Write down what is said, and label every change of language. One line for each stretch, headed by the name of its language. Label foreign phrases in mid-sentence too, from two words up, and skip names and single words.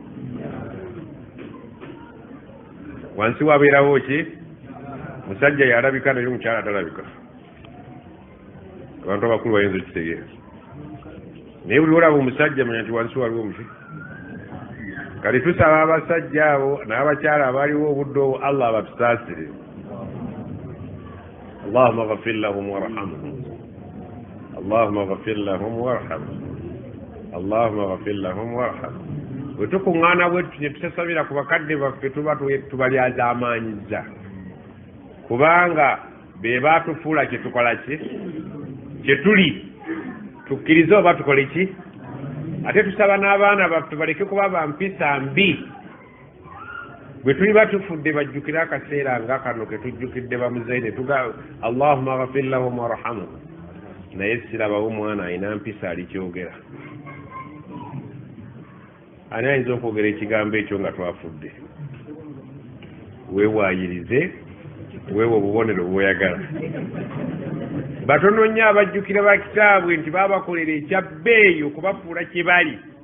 Ganda: wansi wabeerawo ki musajja yalabika naye omukyala talabika abantu abakulu bayinza okitegeera naye buli olaba omusajja manya nti wansi waliwo muki kati tusaba abasajja abo n'abakyala abaliwo obudde obwo Allah abatusaasire
Arabic: اللهم اغفر لهم وارحمهم اللهم اغفر لهم وارحمهم اللهم اغفر لهم وارحمهم
Ganda: bwe tukuŋŋaana bwetu ne tusasabira ku bakadde baffe tuba tubalyaza amaanyiza kubanga be baatufuula kye tukola ki kye tuli tukkirize oba tukole ki ate tusaba n'abaana baffe baleke kuba bampisa mbi bwe tuli batufudde bajjukire akaseera nga kano ke tujjukidde bamuzaine tuga
Arabic: اللهم اغفر لهم وارحمهم
Ganda: naye sirabawo mwana ayina mpisa alikyogera ani ayinza okwogera ekigambo ekyo nga twafudde weewaayirize weewa obubonero bw'oyagala batono nnyo abajjukira ba kitaabwe nti baabakolera ekyabbeeyi okubafuula kye bali